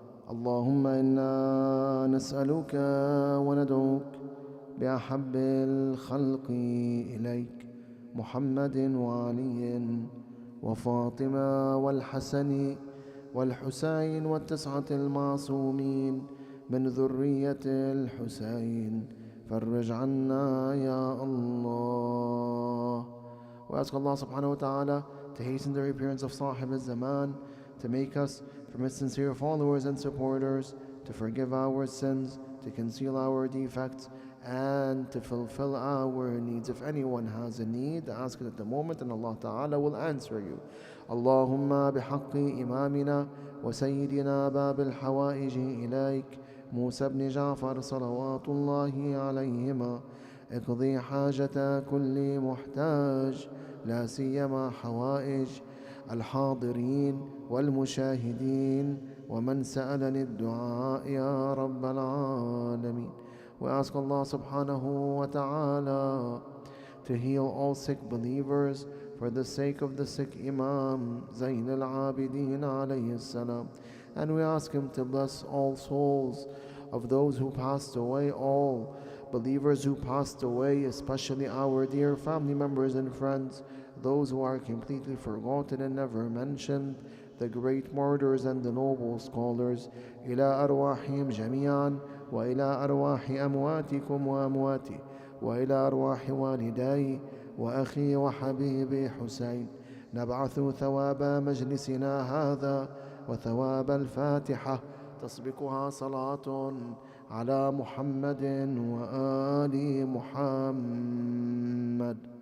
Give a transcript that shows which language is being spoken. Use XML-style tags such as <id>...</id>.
<ar>اللهم إنا نسألك وندعوك بأحب الخلق إليك محمد وعلي وفاطمة والحسن والحسين والتسعة المعصومين من ذرية الحسين فرج عنا يا الله.</ar> <en>We ask Allah subhanahu wa ta'ala to hasten the reappearance of Sahib al-Zaman, to make us from his sincere followers and supporters, to forgive our sins, to conceal our defects, and to fulfill our needs. If anyone has a need, ask it at the moment and Allah Ta'ala will answer you.</en> <ar>Allahumma bihaqqi imamina wa sayyidina bab al-hawaiji ilayk Musa ibn Ja'far salawatullahi alayhima اقضي حاجة كل محتاج لا سيما حوائج الحاضرين والمشاهدين ومن سألني الدعاء يا رب العالمين.</ar> <en>We ask Allah subhanahu wa ta'ala to heal all sick believers for the sake of the sick Imam Zayn al-Abidin alayhi salam. And we ask him to bless all souls of those who passed away, all believers who passed away, especially our dear family members and friends, those who are completely forgotten and never mentioned, the great martyrs and the noble scholars.</en> <ar>إلى أرواحهم جميعا وإلى أرواح أمواتكم وأمواتي وإلى أرواح والدي وأخي وحبيبي حسين نبعث ثواب مجلسنا هذا وثواب الفاتحة تسبقها صلاة على محمد وآل محمد.</ar>